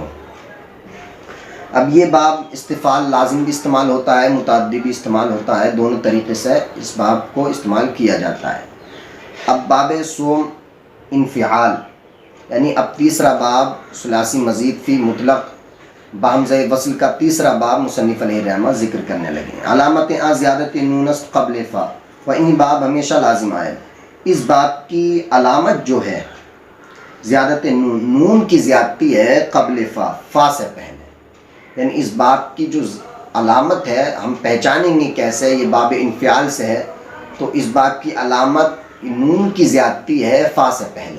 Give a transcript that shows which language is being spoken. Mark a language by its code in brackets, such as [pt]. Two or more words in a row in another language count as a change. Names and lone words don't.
[ur] اب یہ باب استفال لازم بھی استعمال ہوتا ہے، متعدی بھی استعمال ہوتا ہے، دونوں طریقے سے اس باب کو استعمال کیا جاتا ہے. اب باب سوم انفعال، یعنی اب تیسرا باب ثلاثی مزید فی مطلق بہمزہ وصل کا تیسرا باب مصنف علیہ رحمہ ذکر کرنے لگے. [fa] علامت زیادت نون است قبل فا، و این باب [ur] ہمیشہ لازم آئے. اس باب کی علامت جو ہے زیادت نون کی زیادتی ہے قبل فا سے پہلے. یعنی اس باب کی جو علامت ہے ہم پہچانیں گے کیسے، یہ باب انفعال سے ہے، تو اس باب کی علامت نون کی زیادتی ہے فا سے پہلے.